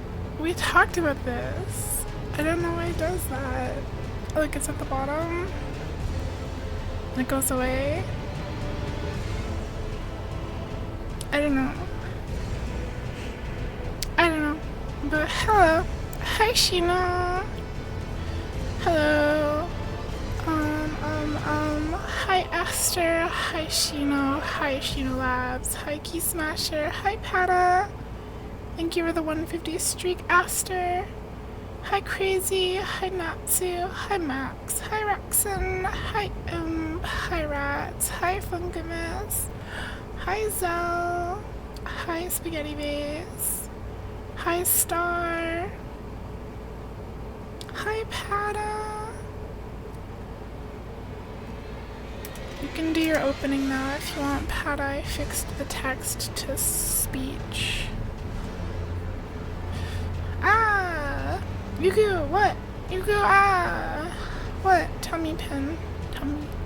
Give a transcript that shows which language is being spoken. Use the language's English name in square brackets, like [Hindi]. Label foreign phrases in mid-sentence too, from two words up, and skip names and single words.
[English] We talked about this. I don't know why it does that. Oh, look, it's at the bottom. And it goes away. I don't know. I don't know. But hello. Hi, Sheena. Hello. Hi, Esther. Hi, Sheena. Hi, Sheena Labs. Hi, Key Smasher. Hi, Pata. Thank you for the 150 streak, Esther. Hi, Crazy. Hi, Natsu. Hi, Max. Hi, Rexon. Hi, Hi, Rats. Hi, Funkamus. Hi, Zell. Hi, Spaghetti Base. Hi, Star. Hi, Pata. You can do your opening now if you want, Pata. I fixed the text to speech. Ah! Yuku, what? Yuku, ah! What? Tummy pin. Tummy.